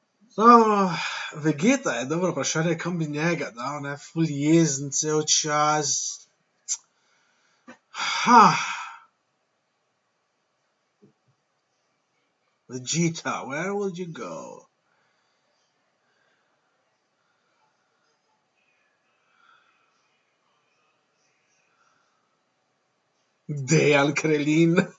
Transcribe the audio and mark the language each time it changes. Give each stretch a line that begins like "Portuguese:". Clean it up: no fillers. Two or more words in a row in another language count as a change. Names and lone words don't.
Slovenian: Vegeta je dobro vprašanje, kam bi njega dal, ne, ful jezen cel čas.
English: Vegeta, where would you go? Dejan Krelin.